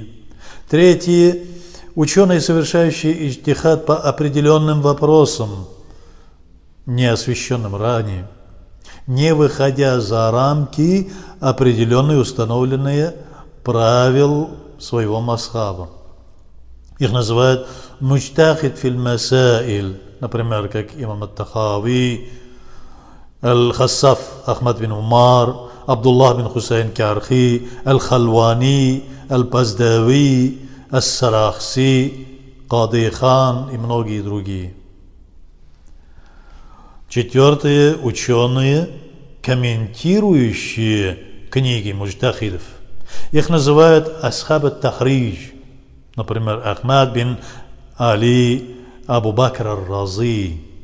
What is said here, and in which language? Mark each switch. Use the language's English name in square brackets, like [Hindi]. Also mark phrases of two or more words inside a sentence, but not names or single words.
[Russian] Третьи – ученые, совершающие иджтихад по определенным вопросам, не освещенным ранее, не выходя за рамки определенные установленные правил своего масхаба. Их называют [Arabic] مجتهد في المسائل, [Russian] например, как имам ат-Тахави, аль-Хассаф Ахмад бин Умар, Абдуллах бин Хусейн Кархи, аль-Халвани, аль-Паздави, ас-Сарахси, Кади Хан и многие другие. Четвертые – ученые, комментирующие книги муджтахидов. Их называют [Arabic] أصحاب التخريج, [Russian] например, Ахмад бин Али, Абу Бакр ар-Рази.